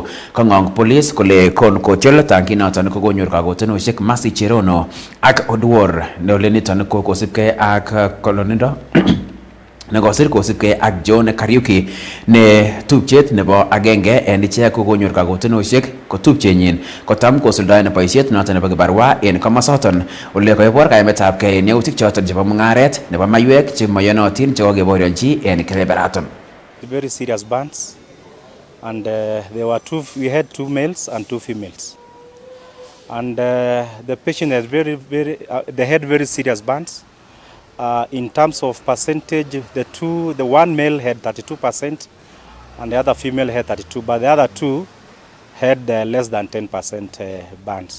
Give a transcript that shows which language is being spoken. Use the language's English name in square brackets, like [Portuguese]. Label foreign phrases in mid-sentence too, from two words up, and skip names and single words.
[Kipsigis] Kong'ong police kole kon kotiol tangit noton kokonyor kagotenosiek Mercy Cherono ak Oduor neole niton ko kosubkei ak kolonindo nekosir kosubkei ak John Kariuki ne tupchet nebo agenge en ichek kokonyor kagotenosiek ko tupchenyin kotam kosuldaen boisiet noton nebo kibarua en komosoton ole koibor kaimetab kei en yautik choton chebo mung'aret nebo maywek chemoyonotin chekokeborionchi en kebeberaton. [English] Very serious burns, and we had 2 males and 2 females, and the patient had they had very serious burns. In terms of percentage, the one male had 32% and the other female had 32%, but the other 2 had less than 10% burns.